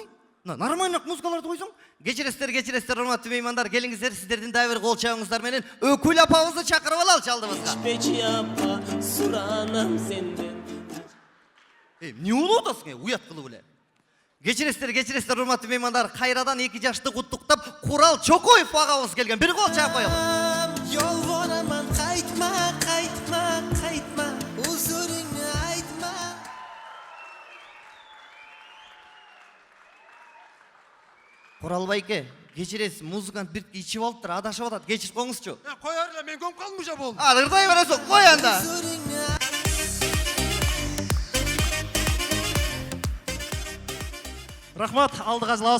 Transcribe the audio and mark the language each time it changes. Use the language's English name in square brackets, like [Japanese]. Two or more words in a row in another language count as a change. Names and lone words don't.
[Kyrgyz] Нормальный музыкаларды койсоң. Кечиресиздер, урматтуу меймандар, келиңиздер, сиздердин дагы бир кол чабыңыздар менен өкүл апабызды чакырып алалы алдыбызга. Печи апа, суранам сенден. Не кылып атасың, уят кылып эле. Кечиресиздер, урматтуу меймандар, кайрадан 2 жашты куттуктап Курал Чокоев агабыз келген. Бир кол чаап коелу. [Uzbek] Yolvoraman, qaytma, qaytma, qaytma, huzuringni aytma. [Kyrgyz] Курал байке, кечиресиз, музыкант бир ичип алыптыр, адашып атат, кечирип коңузчу. Коер эле, мен көмүп калдым уже болду. Ырдай бересиң, кой анда. Рахмат, алдыга жылабыз.